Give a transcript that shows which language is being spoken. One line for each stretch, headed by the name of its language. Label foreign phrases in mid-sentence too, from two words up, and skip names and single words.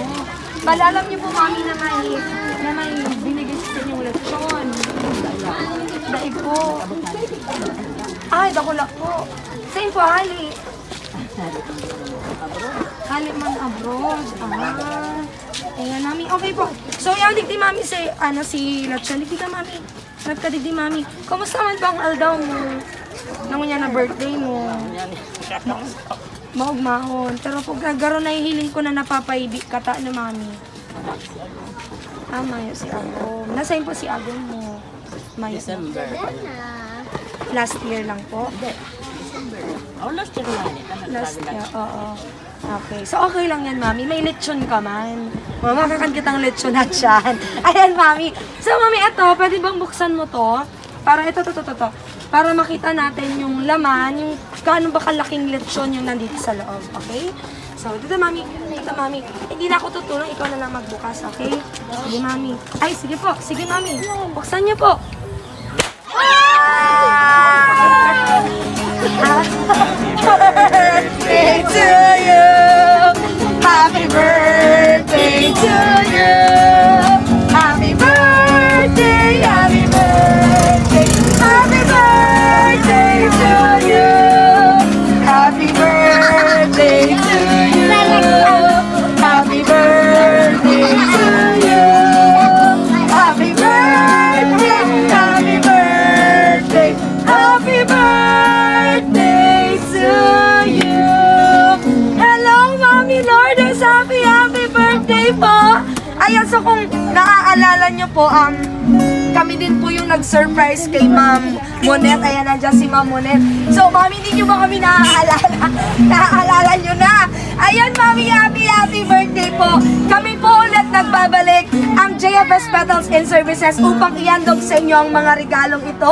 Filipino: Bala, alam niyo po, Mami, na may binigay sa inyo yung lechon.
Bikol: Daig po. Ay, dakulak po. Saan po, hali? Hali man abroad.
Filipino: Ayan, Mami. Okay po. So, yung digdi, Mami, si lechon.
Bikol: Digdi ka, Mami. Nagkadigdi, Mami. Kumusta man ba ang aldaw mo? Nangunya na birthday mo. Maugmahon. Pero pag garo na hihiling ko na napapaibig kata na, Mami. Mayo si Agom. Nasaan po si Agom mo? Mayo. December.
English: Last year
Filipino: lang po.
English: December. Oh, last year lang. Last year,
Filipino: oo. Okay. So, okay lang yan, Mami.
Bikol: May lechon ka man. Makakan kitang lechon na dyan.
Filipino: Ayan, Mami. So, Mami, ito, pwede bang buksan mo to? Para ito. Para makita natin yung laman, yung gaano ba kalaking lechon yung nandito sa loob. Okay? So, dito, Mami. Hindi na ako tutulong. Ikaw na lang magbukas, okay? Sige, Mami. Ay, sige po. Sige, Mami. Buksan niyo po.
English: Birthday to you. Happy birthday to you. Happy birthday, happy birthday. Happy birthday to you. Happy birthday to you. Happy birthday to you. Happy birthday, happy birthday. Happy birthday to you. Hello,
Filipino: Mami Lourdes. Happy birthday po. Ayan, so kung naaalala nyo po, kami din po yung nag-surprise kay Ma'am Monet. Ayan, nandiyan si Ma'am Monet. So, Mami, hindi nyo ba kami naaalala? Naaalala nyo na. Ayan, Mami, happy birthday po. Kami po ulit nagbabalik ang JFS Petals and Services upang iandog sa inyo ang mga regalong ito.